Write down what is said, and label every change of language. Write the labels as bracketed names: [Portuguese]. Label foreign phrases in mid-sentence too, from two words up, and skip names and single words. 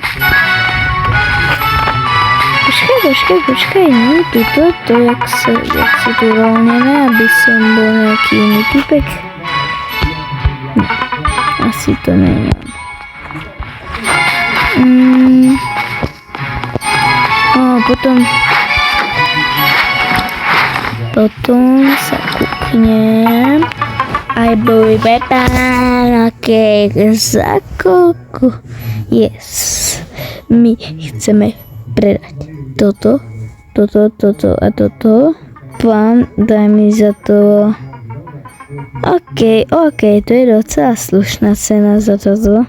[Slovak] Počkaj, nie tuto, to jak si tu voľneme, aby som bol nejaký iný typek. Asi to nemám. Potom sa kúknem. [English] I believe it. [Slovak] Okay, za koľko? [English] Yes. [Slovak] My chceme predať toto a toto. Pán, daj mi za to. OK, to je docela slušná cena za toto.